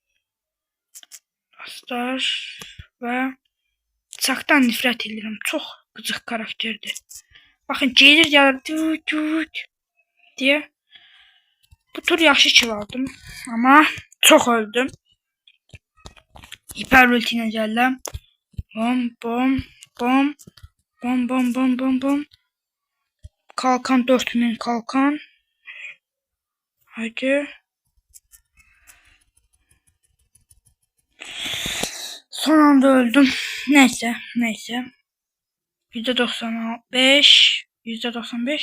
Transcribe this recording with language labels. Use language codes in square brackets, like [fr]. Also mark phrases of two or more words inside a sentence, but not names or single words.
[az] Dostlar ve Chuck'tan nifrət edirəm. Çox qıcıq karakterdir. [tr] Bakın gelir diye. [az] Bu tur yaxşı kill aldım ama [tr] çok öldüm. [az] Hiper ulti ilə gəldim. Bom bom bom bom bom bom bom bom. [tr] Kalkan 4000 kalkan. Hadi. Son anda öldüm. Neyse. %95. %95.